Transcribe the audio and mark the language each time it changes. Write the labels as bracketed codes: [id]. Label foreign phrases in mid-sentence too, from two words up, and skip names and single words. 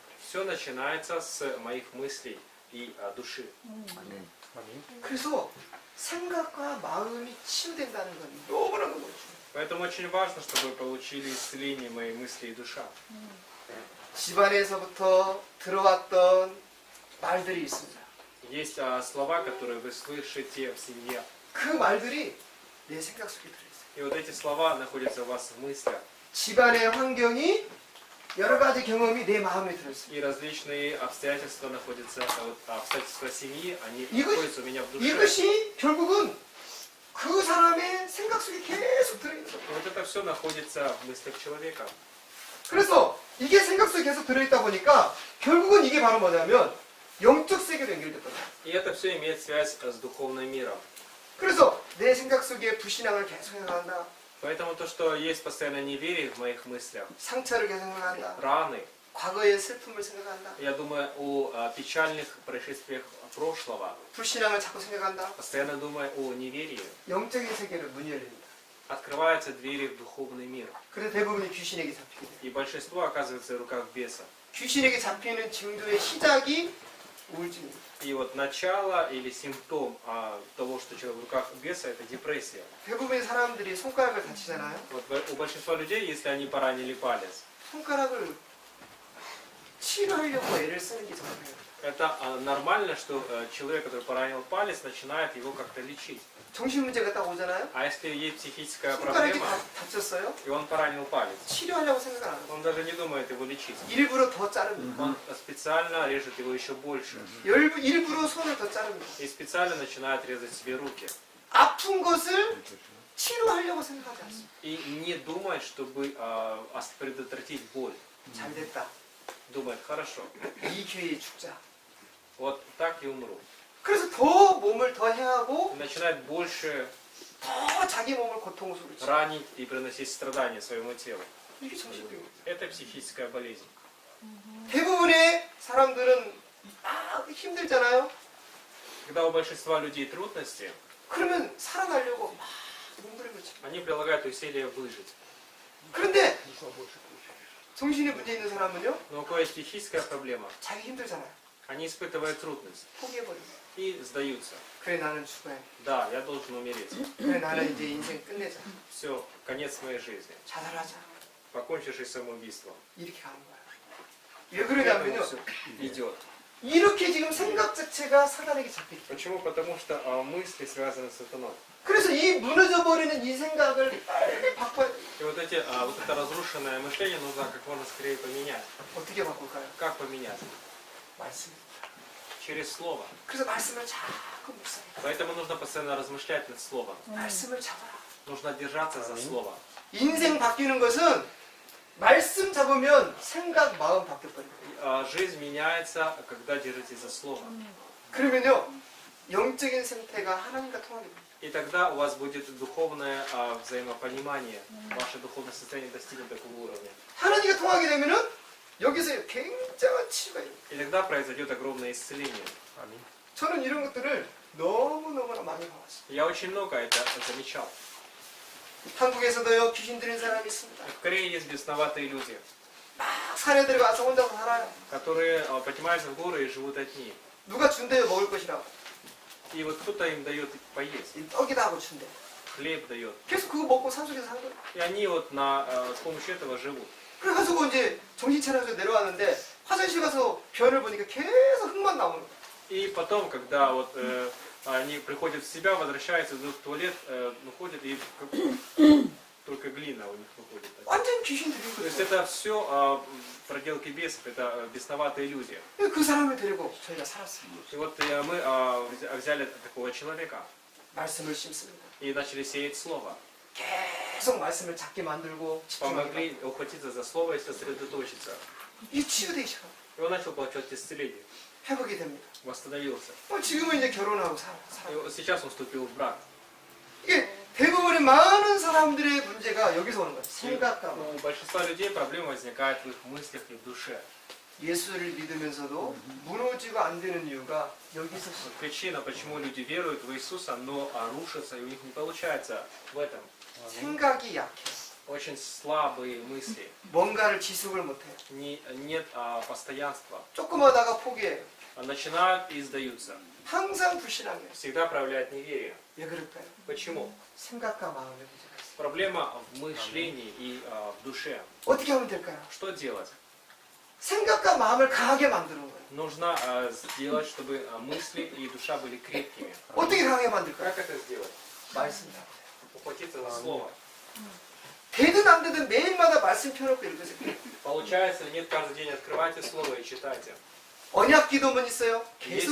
[ru] Все начинается с моих мыслей и души. [ko] 그래서 생각과 마음이 치유된다는 건 너무너무 중요해요. [ru] Поэтому очень важно, чтобы вы получили исцеление моей мысли и душа. [ko] 집안에서부터 들어왔던 말들이 있습니다. [ru] Есть слова, которые вы слышите в семье. [ko] 그 말들이 내 생각 속에 들어있어요. [ru] И вот эти слова находятся у вас в мыслях. [ko] 집안의 환경이 여러 가지 경험이 내 마음에 들어있어요. [ru] И различные обстоятельства находятся, обстоятельства семьи, они [ko] 이것- [ru] находятся у меня в душе. [ko] 이것이 결국은 그 사람의 생각 속에 계속 들어있는 거예요. [ru] И вот это все находится в мыслях человека. [ko] 그래서 이게 생각 속에 계속 들어있다 보니까 결국은 이게 바로 뭐냐면 영적 세계로 연결됐거든요. [ru] И это все имеет связь с духовным миром. [ko] 그래서 내 생각 속에 불신앙을 계속 생각한다. [ru] Поэтому то, что есть постоянно неверие в моих мыслях, [ko] 상처를 계속 생각한다. [ru] раны, [ko] 과거의 슬픔을 생각한다. [ru] я думаю о печальных происшествиях прошлого, [ko] 불신앙을 자꾸 생각한다. [ru] постоянно думаю о неверии, [ko] 영적인 세계로 문이 열립니다. [ru] открываются двери в духовный мир. [ko] 그래서 대부분이 귀신에게 잡히게 돼요. [ru] И большинство оказывается в руках беса. [ko] 귀신에게 잡히는 징조의 시작이 우울증입니다. [ru] И вот начало или симптом того, что человек в руках беса, это депрессия. [ko] 대부분의 사람들이 손가락을 다치잖아요. [ru] Вот у большинства людей, если они поранили палец, [ko] 손가락을 치료하려고 애를 쓰는 게 정상이에요. [ru] это нормально, что человек, который поранил палец, начинает его как-то лечить. [ko] 정신 문제가 딱 오잖아요. [ru] А если есть психическая [ko] 손가락이 [ru] проблема, [ko] 다쳤어요. [ru] и он поранил палец, [ko] 치료하려고 생각 안 해요. [ru] он даже не думает его лечить. [ko] 일부러 더 자릅니다. [ru] Он специально режет его еще больше. [ko] 일부러 손을 더 자릅니다. [ru] И специально начинает резать себе руки. [ko] 아픈 것을 치료하려고 생각하지 않습니다. [ru] И не думает, чтобы предотвратить боль. [ko] 잘 됐다. [ru] Думает, хорошо, [ko] 이 기회에 죽자. [ru] вот так и умру. [ko] 그래서 더 몸을 더 해하고 [ru] И начинает больше [ko] 더 자기 몸을 고통스럽게 치고. [ru] ранить и приносить страдания своему телу. [ko] 이게 정신병입니다. [ru] Это психическая болезнь. [ko] 대부분의 사람들은 막 힘들잖아요. [ru] Когда у большинства людей трудности, [ko] 그러면 살아나려고 막 몸부림을 쳐. [ru] они прилагают усилия выжить. [ko] 그런데 정신에 문제 있는 사람은요, [ru] Но у кого есть психическая проблема, [ko] 자기 힘들잖아요. [ru] они испытывают трудность [ko] 포기해버립니다. [ru] и сдаются. [ko] 그래 나는 죽어야 돼. [ru] Да, я должен умереть. [ko] 그래 나는 이제 인생 끝내자. [ru] Все, конец моей жизни. [ko] 자살하자. [ru] Покончишь жизнь самоубийством. [ko] 이렇게 가는 거야. 왜 그러냐면요, [ru] Все идет. [ko] 이렇게 지금 생각 자체가 사단에게 잡혀있기 때문에. [ru] Почему? Потому что мысли связаны с сатаной. [ko] 그래서 이 무너져버리는 이 생각을 빨리 바꿔야 돼. [ru] И вот это разрушенное мышление нужно как можно скорее поменять. [ko] 어떻게 바꿀까요? [ru] Как поменять? [ko] 말씀. [ru] Через слово. [ko] 그래서 말씀을 자꾸 묵상해. [ru] Поэтому нужно постоянно размышлять над словом. [ko] 말씀을 잡아라. [ru] Нужно держаться за слово. [ko] 인생 바뀌는 것은 말씀 잡으면 생각, 마음 바뀌어버립니다. [ru] Жизнь меняется, когда держитесь за слово. [ko] 그러면요, 영적인 생태가 하나님과 통하게 됩니다. [ru] И тогда у вас будет духовное взаимопонимание. Ваше духовное состояние достигнет такого уровня. [ko] 하나님과 통하게 되면은 여기서 굉장한 치유가 있습니다. [ru] И тогда произойдет огромное исцеление. [ko] 저는 이런 것들을 너무너무나 많이 봐왔어요. [ru] Я очень много это замечал. [ko] 한국에서도요, 귀신 들린 사람이 있습니다. [ru] В Корее есть бесноватые люди, [ko] 막 산에 들어가서 혼자서 살아요. [ru] которые поднимаются в горы и живут одни. [ko] 누가 준대요, 먹을 것이라고. [ru] И вот кто-то им дает поесть, [ko] 이 떡이다 하고 준대. [ru] хлеб дает. [ko] 계속 그거 먹고 산속에서 사는 거예요. [ru] И они вот с помощью этого живут. [ko] 그래가지고 이제 정신 차려서 내려왔는데 화장실 가서 변을 보니까 계속 흙만 나오는 거예요. [ru] И потом, когда вот они приходят в себя, возвращаются, идут в туалет, выходят и только глина у них выходит. [ko] 완전 귀신 들린 [ru] То есть [ko] 거예요. [ru] это все проделки бесов, это бесноватые люди. [ko] 그 사람을 데리고 저희가 살았어요. [ru] И вот мы взяли такого человека [ko] 말씀을 심습니다. [ru] и начали сеять слово. [ko] 계속 말씀을 잡게 만들고 집중하게. [ru] Помогли ухватиться за слово и сосредоточиться. [ko] 이 치유되기 시작. [ru] И он начал получать исцеление, [ko] 회복이 됩니다. [ru] восстановился. [ko] 지금은 이제 결혼하고 [ru] И [ko] 살아요. [ru] вот сейчас он вступил в брак. [ko] 이게 대부분의 많은 사람들의 문제가 여기서 오는 거예요. 생각과 마음. [ru] У большинства людей проблема возникает в их мыслях и в душе. [ko] 예수를 믿으면서도 무너지고 안 되는 이유가 여기서 시작. [ru] Причина, почему люди веруют в Иисуса, но рушатся, и у них не получается в этом. [ko] 생각이 약해. [ru] Очень слабые мысли. [ko] 뭔가를 지속을 못해요. [ru] Нет постоянства. [ko] 조금 하다가 포기해요. [ru] Начинают и сдаются. [ko] 항상 불신앙해요. [ru] Всегда проявляют неверие. [ko] 왜 그럴까요? [ru] Почему? [ko] 생각과 마음의 문제가 있어요. [ru] Проблема в мышлении и в душе. [ko] 어떻게 하면 될까요? [ru] Что делать? [ko] 생각과 마음을 강하게 만드는 거예요. [ru] Нужно сделать, чтобы мысли и душа были крепкими. [ko] 어떻게 강하게 만들까요? [ru] Как это сделать? [ko] 말씀 잡아요. [ru] Ухватиться за слово. [ko] 되든 안 되든 매일마다 말씀 펴놓고 읽으세요. [ru] Получается или нет, каждый день открывайте слово и читайте. [ko] 언약 기도문 있어요. 계속